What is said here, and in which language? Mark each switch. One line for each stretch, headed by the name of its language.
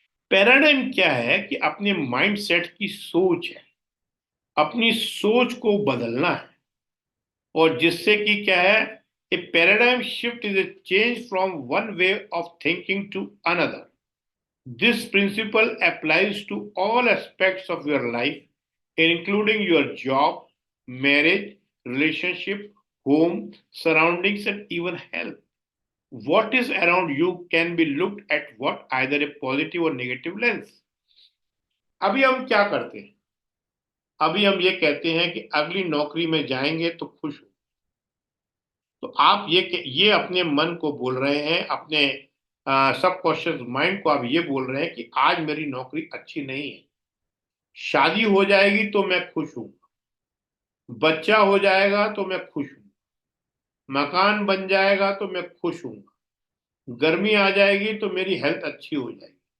Hindi: Paradigm क्या है कि अपने माइंड सेट की सोच है, अपनी सोच को बदलना है। और जिससे कि क्या है,
English: A paradigm shift is a change from one way of thinking to another. This principle applies to all aspects of your life, including your job, marriage, relationship, home, surroundings, and even health. What is around you can be looked at what either a positive or negative lens.
Hindi: अभी हम क्या करते हैं? अभी हम ये कहते हैं कि अगली नौकरी में जाएंगे तो खुश हो। तो आप ये अपने मन को बोल रहे हैं, अपने सबकॉन्शियस माइंड को आप ये बोल रहे हैं कि आज मेरी नौकरी अच्छी नहीं है, शादी हो जाएगी तो मैं खुश हूं, बच्चा हो जाएगा तो मैं खुश हूं, मकान बन जाएगा तो मैं खुश हूं, गर्मी आ जाएगी तो मेरी हेल्थ अच्छी हो जाएगी।